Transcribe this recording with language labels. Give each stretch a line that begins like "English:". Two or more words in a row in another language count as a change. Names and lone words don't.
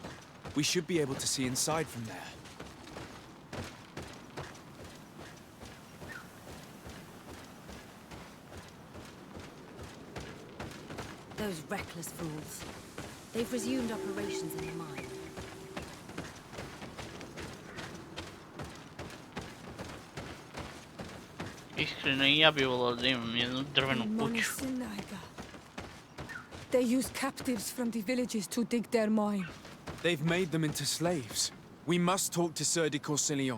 English: We should be able to see inside from there. Those reckless fools. They've resumed operations in the mine.
Bosnian: Iskreno I ja bi volao da imam jednu drvenu kuću.
English: They use captives from the villages to dig their mine. They've made them into slaves. We must talk to Sir de Corsillon.